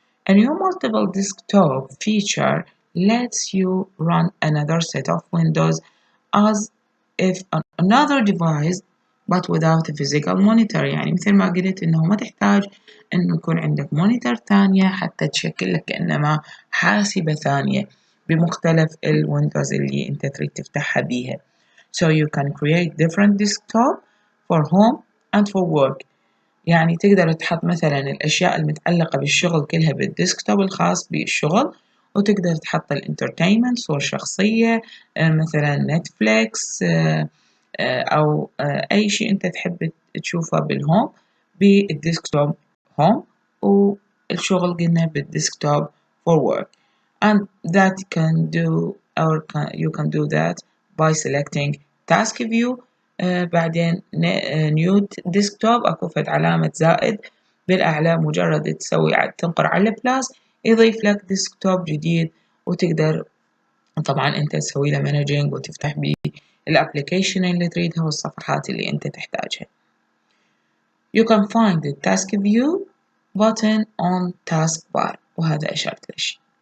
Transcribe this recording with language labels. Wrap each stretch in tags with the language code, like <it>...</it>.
<en>A new multiple desktop feature lets you run another set of windows as if another device but without a physical monitor.</en> <ar>يعني مثل ما قلت إنه ما تحتاج إنه يكون عندك مونيتور ثانية حتى تشكل لك كأنما حاسبة ثانية بمختلف الويندوز اللي أنت تريد تفتحها بيها.</ar> <en>So you can create different desktop for home and for work.</en> <ar>يعني تقدر تحط مثلا الأشياء المتعلقة بالشغل كلها بالديسكتوب الخاص بالشغل، وتقدر تحط الانترتينمنت صور شخصية مثلا نتفليكس أو أي شيء أنت تحب تشوفه بالهوم بالديسكتوب هوم، والشغل قلنا بالديسكتوب for work.</ar> <en>And that can do you can do that by selecting task view.</en> <ar>بعدين نيو ديسكتوب أكو فد علامة زائد بالأعلى، مجرد تنقر على بلاس يضيف لك ديسكتوب جديد، وتقدر طبعا أنت تسوي له مانجينج وتفتح بيه الابليكيشن اللي تريدها والصفحات اللي أنت تحتاجها.</ar> <en>You can find the task view button on taskbar،</en> <ar>وهذا أشرت ليش.</ar>